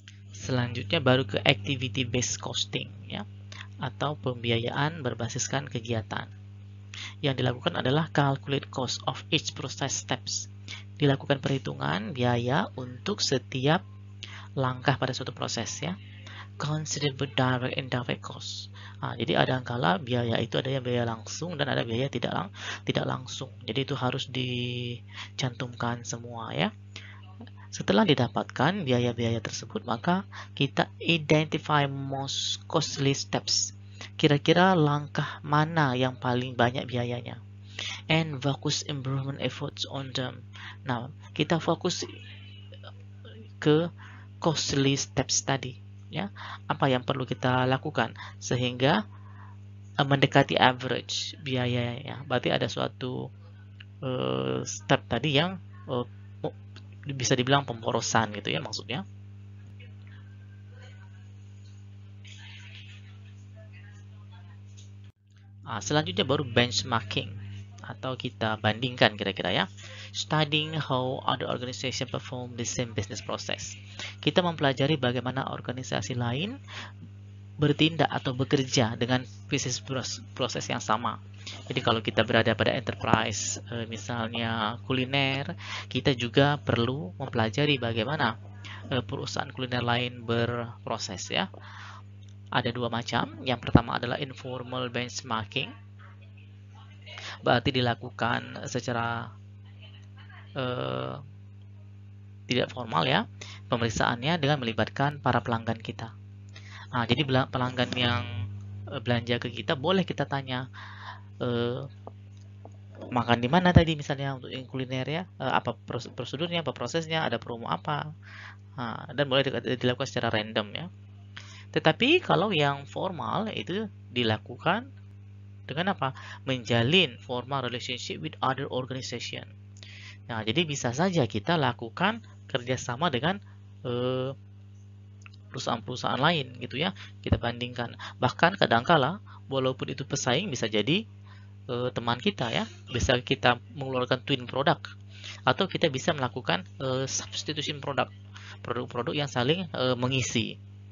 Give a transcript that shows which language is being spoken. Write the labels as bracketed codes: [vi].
[id] Selanjutnya baru ke activity based costing ya, atau pembiayaan berbasiskan kegiatan. Yang dilakukan adalah [en] calculate cost of each process steps. [id] Dilakukan perhitungan biaya untuk setiap langkah pada suatu proses ya. [en] Consider both direct and indirect cost. [id] Jadi ada kala biaya itu ada yang biaya langsung dan ada biaya tidak langsung. Jadi itu harus dicantumkan semua ya. Setelah didapatkan biaya-biaya tersebut, maka kita [en] identify most costly steps. [id] Kira-kira langkah mana yang paling banyak biayanya? [en] And focus improvement efforts on them. [id] Nah, kita fokus ke costly steps tadi. Ya, apa yang perlu kita lakukan sehingga mendekati average biayanya. Berarti ada suatu step tadi yang bisa dibilang pemborosan gitu ya maksudnya. Selanjutnya baru benchmarking atau kita bandingkan kira-kira ya. [en] Studying how other organization perform the same business process. [id] Kita mempelajari bagaimana organisasi lain bertindak atau bekerja dengan bisnis proses yang sama. Jadi kalau kita berada pada enterprise, misalnya kuliner, kita juga perlu mempelajari bagaimana perusahaan kuliner lain berproses ya. Ada 2 macam. Yang pertama adalah informal benchmarking. Berarti dilakukan secara tidak formal ya. Pemeriksaannya dengan melibatkan para pelanggan kita. Jadi pelanggan yang belanja ke kita boleh kita tanya makan di mana tadi misalnya untuk yang kuliner ya, apa prosedurnya, apa prosesnya, ada promo apa, dan boleh dilakukan secara random ya. Tetapi kalau yang formal itu dilakukan dengan apa? Menjalin [en] formal relationship with other organization. [id] Nah, jadi bisa saja kita lakukan kerjasama dengan perusahaan-perusahaan lain gitu ya. Kita bandingkan. Bahkan kadangkala walaupun itu pesaing bisa jadi teman kita ya. Bisa kita mengeluarkan twin product atau kita bisa melakukan substitution produk-produk yang saling mengisi.